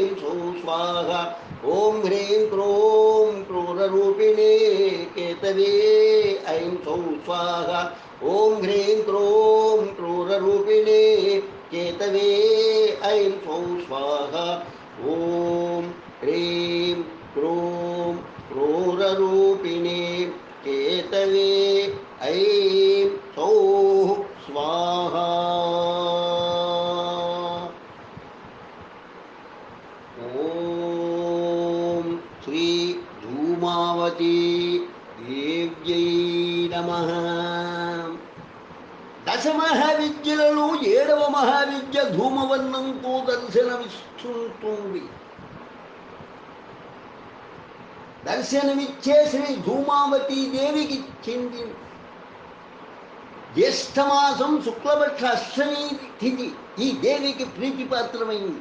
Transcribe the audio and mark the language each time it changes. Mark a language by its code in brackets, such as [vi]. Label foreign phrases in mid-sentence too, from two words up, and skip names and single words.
[sa] सौः स्वाहा ॐ ह्रीं क्रों क्रूररूपिणे केतवे ऐं सौः स्वाहा ॐ ह्रीं क्रों क्रूररूपिणे केतवे ऐं सौः स्वाहा ॐ ह्रीं क्रों क्रूररूपिणे केतवे ऐं सौः स्वाहा ॐ श्री धूमावती देव्यै नमः [te] దశమహావిద్యలలో 7వ మహావిద్య ధూమవర్ణంతో దర్శనమిస్తుంటుంది. దర్శనమిచ్చే శ్రీ ధూమావతీ దేవికి చెందిన జ్యేష్ఠమాసం శుక్లపక్ష అష్టమి తిథి ఈ దేవికి ప్రీతిపాత్రమైంది.